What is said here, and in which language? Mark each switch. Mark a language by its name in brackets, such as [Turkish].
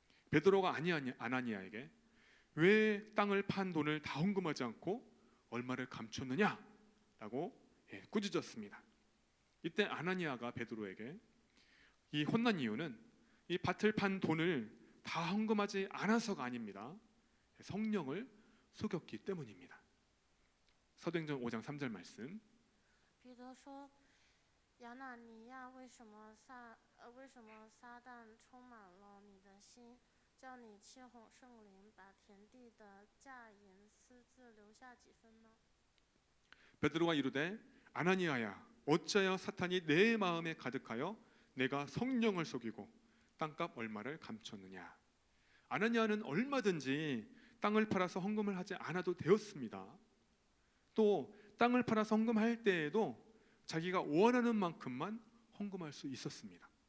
[Korean] 베드로가 아나니아에게 왜 땅을 판 돈을 다 헌금하지 않고 얼마를 감췄느냐라고 꾸짖었습니다. 이때 아나니아가 베드로에게 이 혼난 이유는 이 밭을 판 돈을 다 헌금하지 않아서가 아닙니다. 성령을 속였기 때문입니다. 사도행전 5장 3절 말씀. [Chinese] 彼得说：“亚拿尼亚，为什么撒旦充满了你的心，叫你欺哄圣灵，把田地的价银私自留下几分呢？” [Korean] 베드로가 이르되 아나니아야, 어찌하여 사탄이 내 마음에 가득하여 내가 성령을 속이고 땅값 얼마를 감췄느냐. 아나니아는 얼마든지 땅을 팔아서 헌금을 하지 않아도 되었습니다. 또 땅을 팔아서 헌금할 때에도 자기가 원하는 만큼만 헌금할 수 있었습니다.